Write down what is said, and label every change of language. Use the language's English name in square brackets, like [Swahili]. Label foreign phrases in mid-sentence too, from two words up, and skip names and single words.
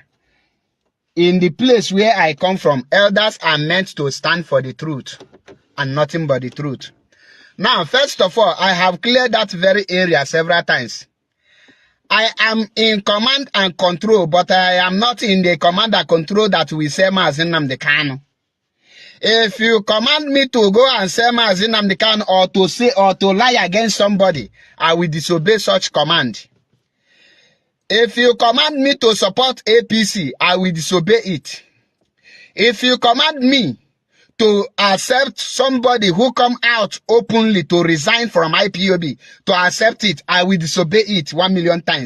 [English] In the place where I come from, elders are meant to stand for the truth and nothing but the truth. Now, first of all, I have cleared that very area several times. I am in command and control, but I am not in the command and control that we say Mazi Nnamdi Kanu. If you command me to go and say Mazi Nnamdi Kanu or to say or to lie against somebody, I will disobey such command. If you command me to support APC, I will disobey it. If you command me to accept somebody who come out openly to resign from IPOB, to accept it, I will disobey it 1 million times.